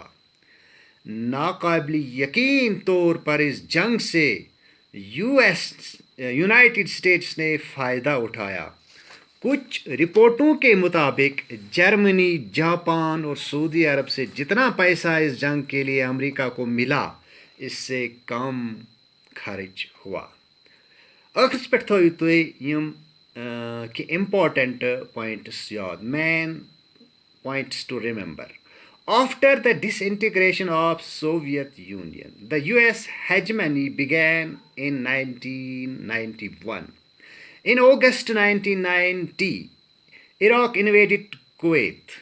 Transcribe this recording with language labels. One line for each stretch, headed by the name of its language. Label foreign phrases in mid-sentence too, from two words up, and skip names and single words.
Urdu: ناقابل یقین طور پر اس جنگ سے یونائٹڈ اسٹیٹس نے فائدہ اٹھایا۔ کچھ رپورٹوں کے مطابق جرمنی، جاپان اور سعودی عرب سے جتنا پیسہ اس جنگ کے لیے امریکہ کو ملا اس سے کم خارج ہوا.
Kashmiri: ٲخرس پٮ۪ٹھ تھٲیِو تُہۍ یِم کینٛہہ
English: important points
Kashmiri: یاد,
English: مین points to remember. After the disintegration of Soviet Union, the US hegemony began in 1991. In August 1990, Iraq invaded Kuwait.